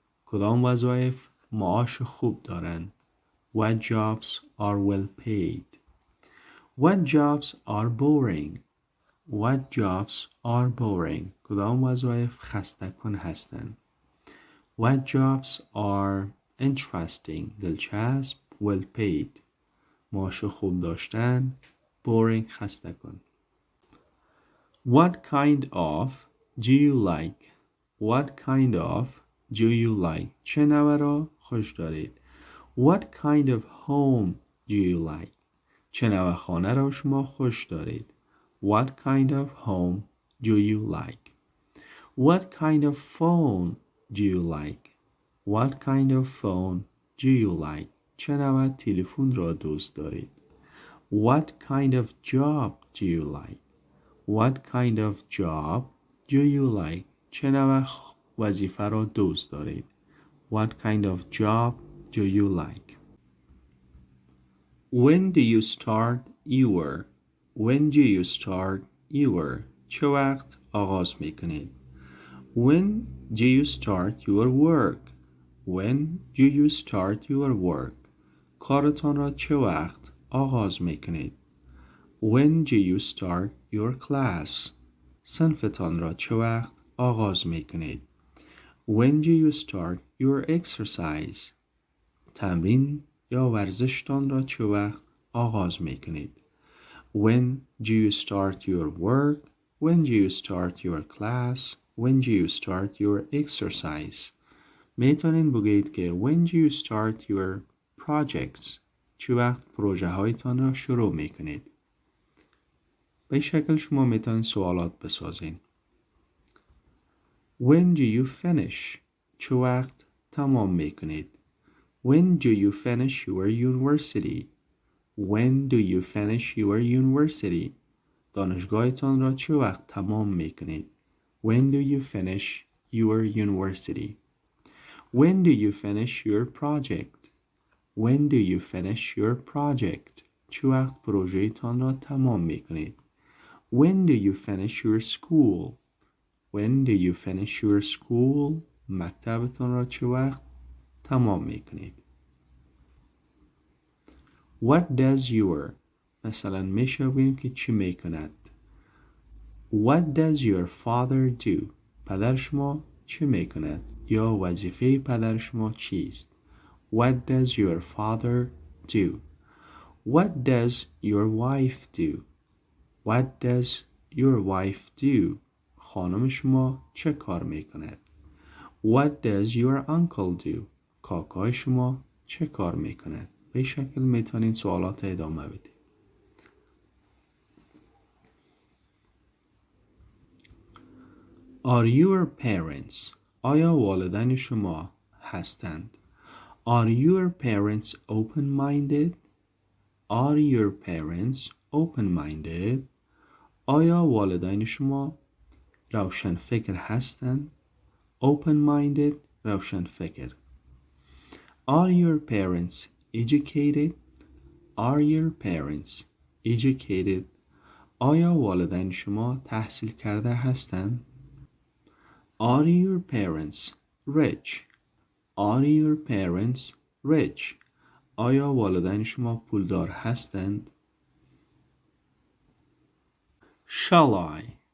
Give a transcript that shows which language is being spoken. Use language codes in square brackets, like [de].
[fa] کدام وظایف معاش خوب دارند. [en] What jobs are well paid. What jobs are boring. What jobs are boring. [fa] کدام وظایف خسته کن هستند. [en] What jobs are interesting. [fa] دلچسب. [en] well paid. [fa] معاش خوب داشتن. boring خسته کن. [en] What kind of do you like. What kind of do you like. [fa] چه نوع را خوش دارید. [en] What kind of home do you like. [fa] چه نوع خانه را شما خوش دارید. [en] What kind of home do you like. What kind of phone do you like. What kind of phone do you like. [fa] چه نوع تلفن را دوست دارید. [en] What kind of job do you like. What kind of job do you like. [fa] چه نوع وظیفه را دوست دارید. [en] What kind of job do you like. When do you start your. When do you start your. [fa] چه وقت آغاز میکنید. [en] When do you start your work. When do you start your work. [fa] کارتان را چه وقت آغاز میکنید. [en] When do you start your class. [fa] صنفتان را چه وقت آغاز میکنید. [en] When do you start your exercise. [fa] تمرین یا ورزشتان را چه وقت آغاز میکنید. [en] When do you start your work. When do you start your class. When do you start your exercise. [fa] میتونین بگید که [en] when do you start your projects. [fa] چه وقت پروژه هایتان را شروع میکنید. به شکل شما میتونین سوالات بسازین. [en] When do you finish. [fa] چه وقت تمام میکنید. [en] When do you finish your university. When do you finish your university. [fa] دانشگاهتان را چه وقت تمام میکنید. [en] When do you finish your university. When do you finish your project. When do you finish your project. [fa] چه وقت پروژه‌تان را تمام میکنید. [en] When do you finish your school. When do you finish your school. [fa] مکتبتان را چه وقت تمام میکنید. [en] What does your. [fa] مثلا میشه بگیم که چی میکند. [en] What does your father do. [fa] پدر شما چه میکند یا وظیفه پدر شما چیست. [en] What does your father do. What does your wife do. What does your wife do. [fa] خانم شما چه کار میکند. [en] What does your uncle do. [fa] کاکای شما چه کار میکند. به شکل میتونین سوالات ادامه بدید. [en] Are your parents. [fa] آیا والدین شما هستند؟ [en] Are your parents open-minded? Are your parents open-minded? [fa] آیا والدین شما روشن فکر هستند؟ Open-minded روشن فکر. [en] Are your parents educated? Are your parents educated? [fa] آیا والدین شما تحصیل کرده هستند؟ [en] Are your parents rich? Are your parents rich? [fa] آیا والدین شما پولدار هستند؟ [en] Shall I?